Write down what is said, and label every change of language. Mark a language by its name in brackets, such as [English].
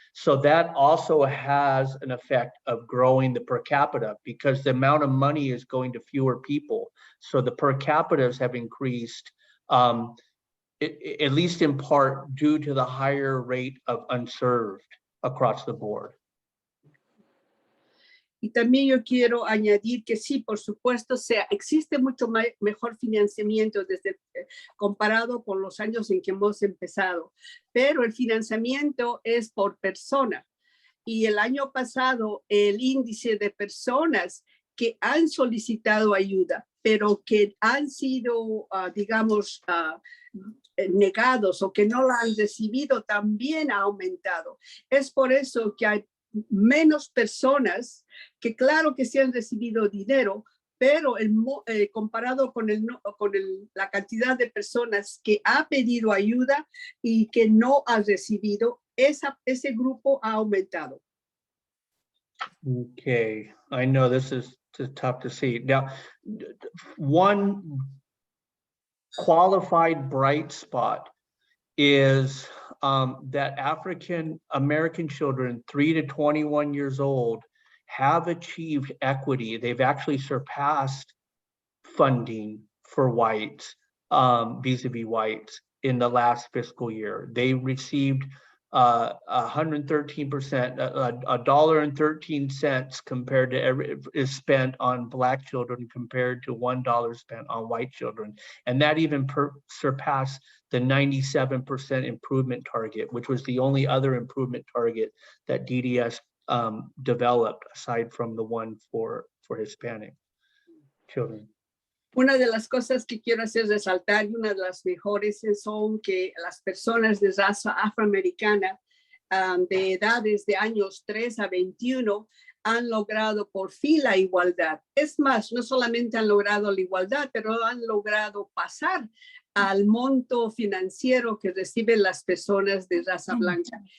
[English] So that also has an effect of growing the per capita because the amount of money is going to fewer people. So the per capitas have increased at least in part due to the higher rate of unserved across the board. [Spanish] Y también yo quiero añadir que sí, por supuesto, existe mucho mejor financiamiento comparado con los años en que hemos empezado, pero el financiamiento es por persona. Y el año pasado, el índice de personas que han solicitado ayuda, pero que han sido, digamos, negados o que no la han recibido, también ha aumentado. Es por eso que hay menos personas que claro que sí han recibido dinero, pero comparado con la cantidad de personas que ha pedido ayuda y que no ha recibido, ese grupo ha aumentado. [English] Okay, I know this is tough to see. Now, one qualified bright spot is that African American children 3 to 21 years old have achieved equity. They've actually surpassed funding for whites, vis-a-vis whites in the last fiscal year. They received 113%, $1.13 compared to is spent on Black children compared to $1 spent on white children. And that even surpassed the 97% improvement target, which was the only other improvement target that DDS developed aside from the one for Hispanic children. [Spanish] Una de las cosas que quiero hacer resaltar y una de las mejores son que las personas de raza afroamericana de edades de años 3 a 21 han logrado por fin la igualdad. Es más, no solamente han logrado la igualdad, pero han logrado pasar al monto financiero que reciben las personas de raza blanca.